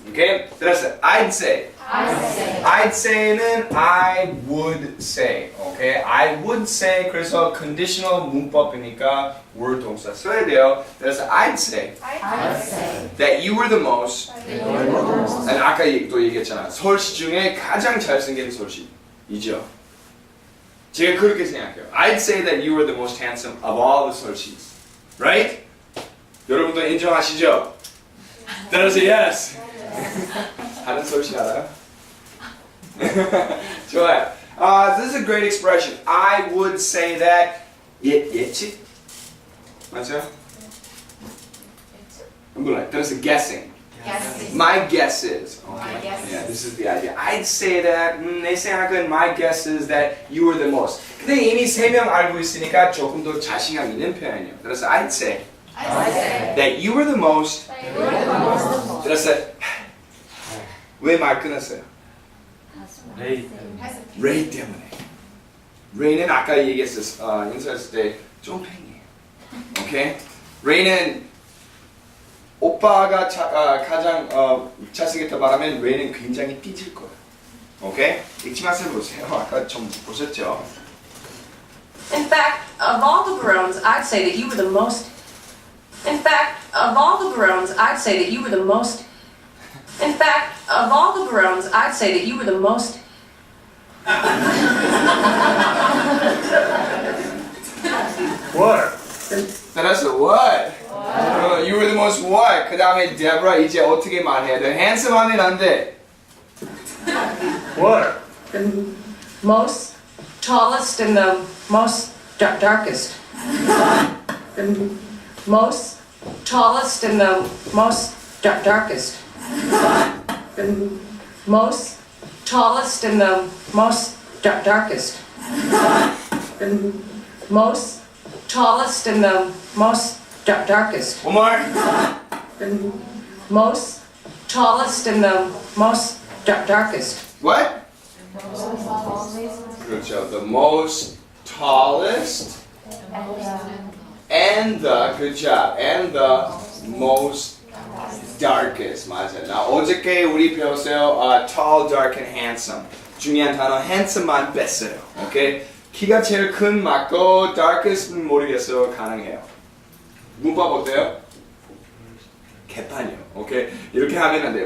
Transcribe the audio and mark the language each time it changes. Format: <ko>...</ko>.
<en>오케이? 그래서 I'd say. I'd say는 I would say. 오케이? I would say.</en> <ko>그래서 conditional 문법이니까 word 동사 써야 돼요. 그래서</ko> <en>I'd say that you were the most.</en> <ko>아까 또 얘기했잖아. 설시 중에 가장 잘생긴 설시. 이죠. 제가 그렇게 생각해요.</ko> <en>I'd say that you were the most handsome of all the 설씨s.</en> <ko>Right? 여러분도 인정하시죠? 따라서 yes. 다른 설씨 알아요? 좋아요.</ko> <en>This is a great expression. I would say that 예측?</en> <ko>맞아요? 몰라요.</ko> <en>따라서 guessing. Guessing. My guess is. My guess is. Yeah, this is the idea. I'd say that</en> <ko>내 생각은</ko> <en>my guess is that you were the most.</en> <ko>근데 이미 3명 알고 있으니까 조금 더 자신감 있는 표현이에요.</ko> <en>그래서 I'd say I say. that you were the most. You were the most.</en> <ko>그래서 왜 말 끊었어요? 레이. 레이 때문에. 레이는 아까 얘기했었어. 인사했을 때 쫑팽이에요. 오케이? 레이는 오빠가 가장 잘생겼다 말하면 레이는 굉장히 삐질 거예요. 오케이? 읽지 마세요. 보세요. 아까 좀 보셨죠?</ko> <en>In fact, of all the Barones, I'd say that you were the most. In fact, of all the Barones, I'd say that you were the most. In fact, of all the Barones, I'd say that you were the most. What? 따라서 what? You were the most what?</en> <ko>그 다음에 Deborah 이제 어떻게 말해야 돼? handsome 하면 안 돼.</ko> <en>What? The most tallest and the most darkest. The most tallest and the most darkest. The most tallest and the most darkest. The most tallest and the most darkest. One more. The most tallest and the most darkest. What?</en> <ko>그렇죠.</ko> <en>The most tallest and the good job and the most darkest.</en> <ko>맞아요. 나 어저께 우리 배웠어요.</ko> <en>Tall, dark, and handsome.</en> <ko>중요한 단어 handsome만 뺐어요. 오케이? 키가 제일 큰 맞고 darkest는 모르겠어요. 가능해요. 문법 어때요? 개판이요. 오케이? 이렇게 하면 안 돼요.</ko>